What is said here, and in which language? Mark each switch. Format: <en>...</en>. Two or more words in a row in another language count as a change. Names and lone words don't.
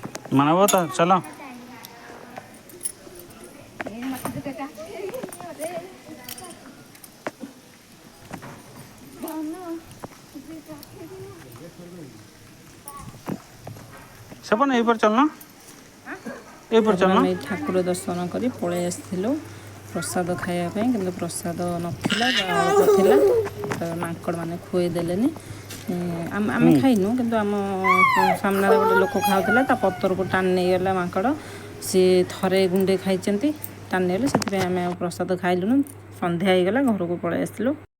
<or>मानव तो चलो सपन यही पर चलना यही पर चलना ଆମେ ଠାକୁର ଦର୍ଶନ କରି ପଳେଇ ଆସିଥିଲୁ ପ୍ରସାଦ ଖାଇବା ପାଇଁ କିନ୍ତୁ ପ୍ରସାଦ ନଥିଲା ଅଳ୍ପ ଥିଲା ତ ମାଙ୍କଡ଼ ମାନେ ଖୁଆଇ ଦେଲେନି ଆମେ ଖାଇନୁ କିନ୍ତୁ ଆମ ସାମ୍ନାରେ ଗୋଟେ ଲୋକ ଖାଉଥିଲା ତା ପତରକୁ ଟାଣି ନେଇଗଲା ମାଙ୍କଡ଼ ସିଏ ଥରେ ଗୁଣ୍ଡେ ଖାଇଛନ୍ତି ଟାଣି ନେଇଗଲେ ସେଥିପାଇଁ ଆମେ ଆଉ ପ୍ରସାଦ ଖାଇଲୁନୁ ସନ୍ଧ୍ୟା ହେଇଗଲା ଘରକୁ ପଳେଇ ଆସିଥିଲୁ।</or>